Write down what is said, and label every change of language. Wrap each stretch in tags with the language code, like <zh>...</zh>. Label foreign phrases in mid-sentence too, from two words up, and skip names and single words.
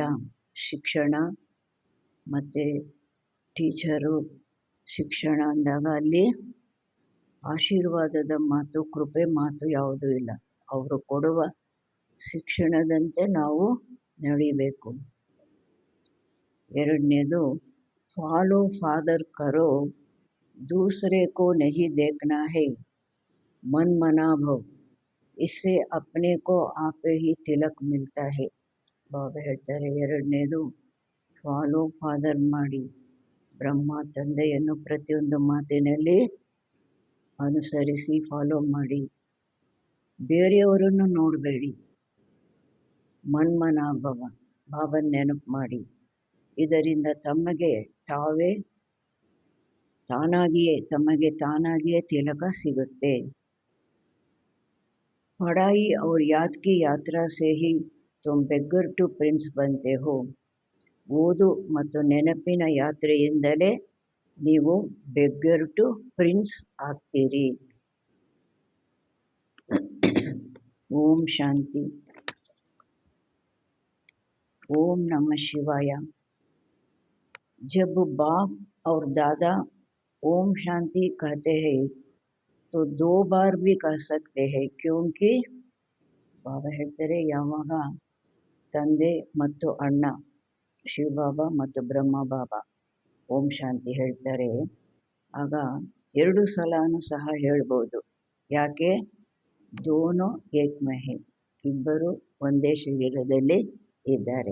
<kn>ಶಿಕ್ಷಣ ಮತ್ತು ಟೀಚರು ಶಿಕ್ಷಣ ಅಂದಾಗ ಅಲ್ಲಿ ಆಶೀರ್ವಾದದ ಮಾತು ಕೃಪೆ ಮಾತು ಯಾವುದೂ ಇಲ್ಲ। ಅವರು ಕೊಡುವ ಶಿಕ್ಷಣದಂತೆ ನಾವು ನಡಿಬೇಕು।</kn> <hi>ಎರಡನೇದು,</hi> <en>follow father</en> <hi>ಕರೋ, दूसरे को नहीं देखना है, मन मना भव, इससे अपने को आप ही तिलक मिलता है।</hi> <kn>ಬಾಬಾ ಹೇಳ್ತಾರೆ, ಎರಡನೇದು</kn> <en>follow father</en> <kn>ಮಾಡಿ, ಬ್ರಹ್ಮ ತಂದೆಯನ್ನು ಪ್ರತಿಯೊಂದು ಮಾತಿನಲ್ಲಿ ಅನುಸರಿಸಿ ಫಾಲೋ ಮಾಡಿ, ಬೇರೆಯವರನ್ನು ನೋಡಬೇಡಿ। ಮನ್ಮನಾಭವ, ಬಾಬನ ನೆನಪು ಮಾಡಿ, ಇದರಿಂದ ತಮಗೆ ತಾನಾಗಿಯೇ ತಿಲಕ ಸಿಗುತ್ತೆ।</kn> <hi>ಪಢಾಯಿ और याद की यात्रा से ही तुम</hi> <en>beggar to prince</en> <hi>बनते हो।</hi> <kn>ಓದು ಮತ್ತು ನೆನಪಿನ ಯಾತ್ರೆಯಿಂದಲೇ ನೀವು</kn> <en>beggar to prince</en> <kn>ಆಗ್ತೀರಿ। ಓಂ ಶಾಂತಿ।</kn> <sa>ओम नमः शिवाय।</sa> <hi>जब बाप और दादा ओम शांति कहते हैं तो 2 बार भी कह सकते हैं, क्योंकि</hi> <kn>ಬಾಬಾ ಹೇಳ್ತಾರೆ, ಯಾವಾಗ ತಂದೆ ಮತ್ತು ಅಣ್ಣ ಶಿವಬಾಬಾ ಮತ್ತು ಬ್ರಹ್ಮ ಬಾಬಾ ಓಂ ಶಾಂತಿ ಹೇಳ್ತಾರೆ ಆಗ 2 ಸಲನೂ ಸಹ ಹೇಳ್ಬೋದು। ಯಾಕೆ?</kn> <hi>दोनों एक में है,</hi> <kn>ಇಬ್ಬರು ಒಂದೇ ಶರೀರದಲ್ಲಿ ಇದ್ದಾರೆ।</kn>